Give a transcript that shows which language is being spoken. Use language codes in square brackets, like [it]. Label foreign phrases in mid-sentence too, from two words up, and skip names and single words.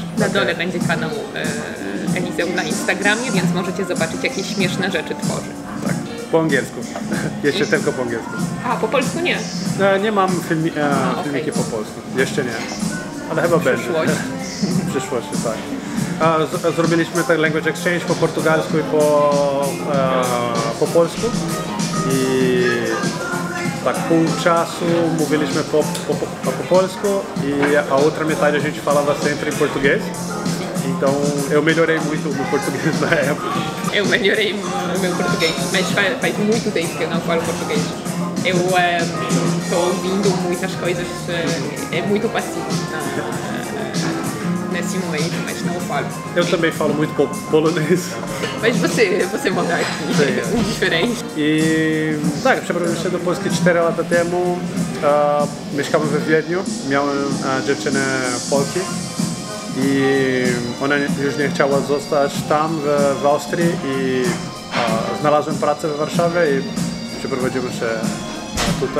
[pl] Na dole będzie kanał Eliseu na Instagramie, więc możecie zobaczyć, jakie śmieszne rzeczy tworzy. Tak, po angielsku. Jeszcze tylko po angielsku. A, po polsku nie? Nie mam filmiki po polsku. Jeszcze nie. Ale chyba będzie. W przyszłości, tak. Zrobiliśmy tak [en] language exchange [pl] po portugalsku i po polsku. I tak pół czasu mówiliśmy po polsku [pt] a outra metade a gente falava sempre em português. Então eu melhorei muito o meu português na época. Eu melhorei o meu português, mas faz muito tempo que eu não falo português. Eu estou ouvindo muitas coisas, é muito passivo nesse momento, mas não falo. Eu também falo muito polonês. Mas você mora aqui, diferente. [pl] I tak, przeprowadziłem się do Polski 4 lata temu. Mieszkałem we Wiedniu, miałem dziewczynę Polki i ona już nie chciała zostać tam w Austrii i znalazłem pracę w Warszawie i przeprowadziłem się tutaj.